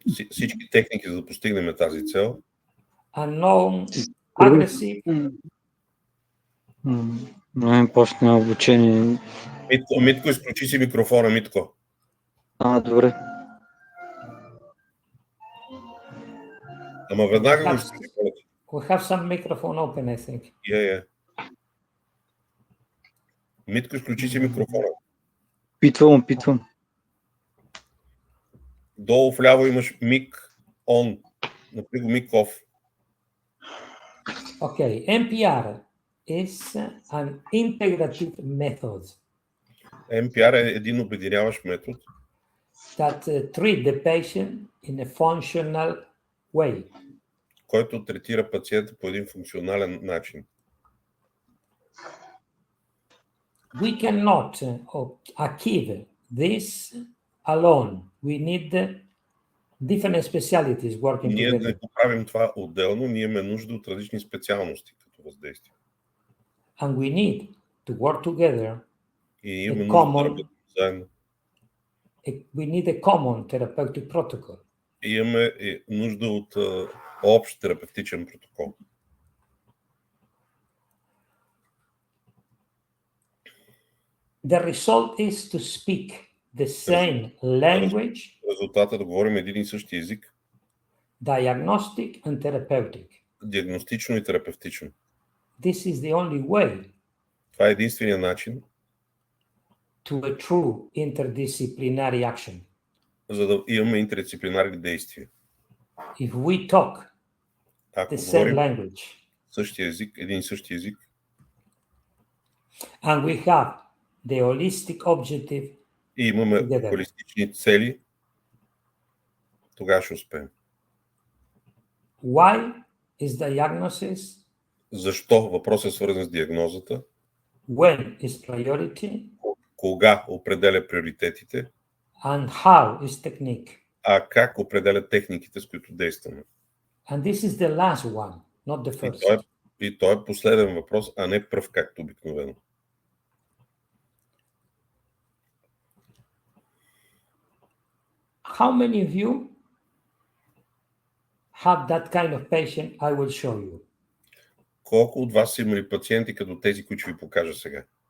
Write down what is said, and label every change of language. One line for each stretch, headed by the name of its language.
Bulgarian: всички техники за да постигнем тази цел,
English: are non-aggressive.
Bulgarian: Почна обучение. Митко, изключи си микрофона, Митко. Добре. Ама веднага го изключи.
English: We have some microphone open, I think. Yeah.
Bulgarian: Митко, изключи си микрофона. Питвам. Долу вляво имаш мик on. Напри го мик off.
English: Okay, M.P.R is an integrative method
Bulgarian: M.P.R е един обединяващ метод,
English: that treat the patient in a functional way.
Bulgarian: който третира пациента по един функционален начин.
English: We cannot achieve this alone. We need different specialties working
Bulgarian: Ние
English: together.
Bulgarian: не правим това отделно, ние имаме нужда от различни специалности като въздействие.
English: And we need to work together.
Bulgarian: И имаме нужда да работим заедно.
English: We need a common therapeutic protocol.
Bulgarian: И имаме нужда от общ терапевтичен протокол.
English: The result is to speak the same language,
Bulgarian: Резултатът да говорим един и същи език,
English: diagnostic and therapeutic.
Bulgarian: диагностично и терапевтично.
English: This is the only way
Bulgarian: Това е единствения начин,
English: to a true interdisciplinary action.
Bulgarian: за да имаме интердисциплинарни действия.
English: If we talk
Bulgarian: Ако
English: the same
Bulgarian: говорим
English: language
Bulgarian: същия език, един и същи език,
English: and we have the holistic objective
Bulgarian: и имаме
English: together,
Bulgarian: холистични цели, тогава ще успеем.
English: why is diagnosis?
Bulgarian: Защо? Въпросът е свързан с диагнозата.
English: When is priority?
Bulgarian: Кога определя приоритетите,
English: And how is technique?
Bulgarian: а как определя техниките, с които действаме.
English: And this is the last one, not the first.
Bulgarian: И той е последен въпрос, а не пръв, както обикновено.
English: How many of you have that kind of patient I will show you?
Bulgarian: Колко от вас са имали пациенти като тези, които ще ви покажа сега?